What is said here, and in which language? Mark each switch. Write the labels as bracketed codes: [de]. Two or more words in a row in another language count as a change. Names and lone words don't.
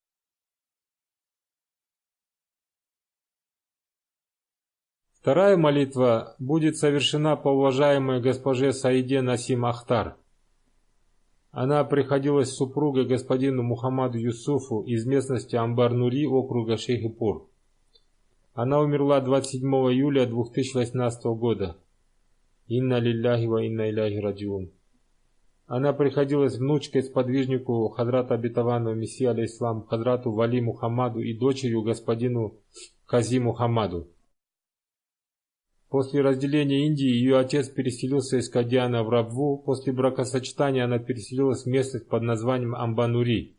[ru] Вторая молитва будет совершена по уважаемой госпоже Саиде Насим Ахтар. Она приходилась супругой господину Мухаммаду Юсуфу из местности Амбар-Нури округа Шейхипур. Она умерла 27 июля 2018 года. [ar] إنا لله وإنا إليه راجعون. [ru] Она приходилась внучкой сподвижнику Хадрата Обетованного Мессии алейхиссалам Хадрату Вали Мухаммаду и дочерью господину Кази Мухаммаду. После разделения Индии ее отец переселился из Кадьяна в Рабву. После бракосочетания она переселилась в местность под названием Амбанури.